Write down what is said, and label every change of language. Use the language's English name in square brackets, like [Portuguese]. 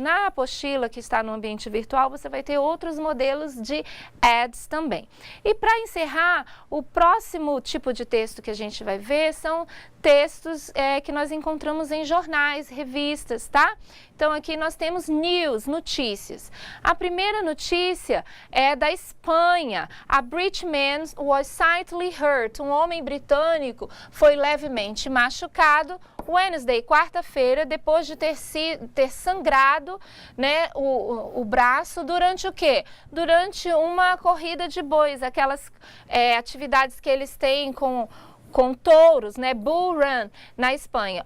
[Portuguese] Na apostila que está no ambiente virtual, você vai ter outros modelos de ads também. E para encerrar, o próximo tipo de texto que a gente vai ver são textos que nós encontramos em jornais, revistas, tá? Então, aqui nós temos news, notícias. A primeira notícia é da Espanha. [English] A British man was slightly hurt. [Portuguese] Um homem britânico foi levemente machucado [English] Wednesday, [Portuguese] quarta-feira, depois de ter sangrado, né, o braço durante o quê? Durante uma corrida de bois, aquelas atividades que eles têm com touros, né, Bull Run, na Espanha.